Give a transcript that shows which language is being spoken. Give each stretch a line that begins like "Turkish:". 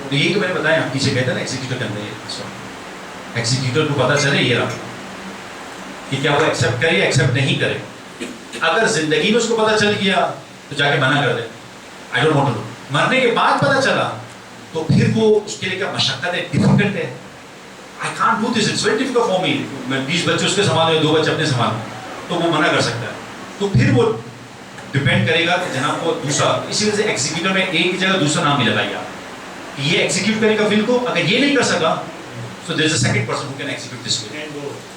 Urdu: تو یہی تو میں نے بتایا, پیچھے کہتا نا ایگزیکیوٹر کے اندر یہ ایگزیکیوٹر کو پتہ چلے یہ رہا کہ کیا وہ ایکسیپٹ کرے یا ایکسیپٹ نہیں کرے. اگر زندگی میں اس کو پتہ چل گیا تو جا کے منع کر دے,
English: I don't want to do.
Urdu: مرنے کے بعد پتہ چلا تو پھر وہ اس کے لیے کیا مشقت ہے, ڈیفیکلٹ ہے.
English: I can't do this, it's very difficult for me.
Urdu: میں 20 بچے اس کے سنبھالوں, 2 بچے اپنے سنبھالوں, تو وہ منع کر سکتا ہے. تو پھر وہ ڈپینڈ کرے گا کہ جناب کو دوسرا, اسی وجہ سے ایگزیکیوٹر میں ایک کی جگہ دوسرا نام بھی لگائیے آپ. یہ ایگزیکیوٹ کرے گا ویل کو, اگر یہ نہیں کر سکا
English: so there is a second person who can execute this will.